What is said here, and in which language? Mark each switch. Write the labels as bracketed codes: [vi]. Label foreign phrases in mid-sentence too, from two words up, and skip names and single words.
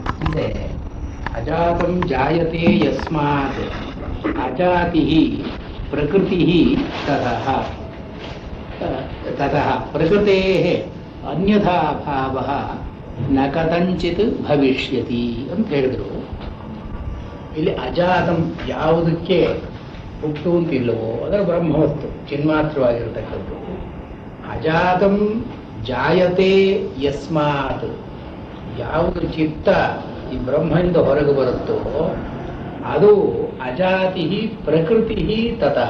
[sa] ಮುಂದೆ ಅಜಾತಂ ಜಾಯತೆ ಯಸ್ಮಾತ್ ಅಜಾತಿ ಪ್ರಕೃತಿ ತತಃ ತತಃ ಪ್ರಕೃತೆ ಅನ್ಯಥಾ ಭಾವ ನ ಕಥಂಚಿತ್ ಭವಿಷ್ಯತಿ [kn] ಅಂತ ಹೇಳಿದ್ರು. ಇಲ್ಲಿ ಅಜಾತಂ ಯಾವುದಕ್ಕೆ ಹುಟ್ಟು ಅಂತಿಲ್ಲವೋ ಅದರ ಬ್ರಹ್ಮವಸ್ತು ಚಿನ್ಮಾತ್ರವಾಗಿರತಕ್ಕದ್ದು. [sa] ಅಜಾತಂ ಜಾಯತೆ ಯಸ್ಮಾತ್ [kn] ಯಾವುದು ಚಿತ್ತ ಈ ಬ್ರಹ್ಮದಿಂದ ಹೊರಗೆ ಬರುತ್ತೋ ಅದು [sa] ಅಜಾತಿ ಪ್ರಕೃತಿ ತತಃ.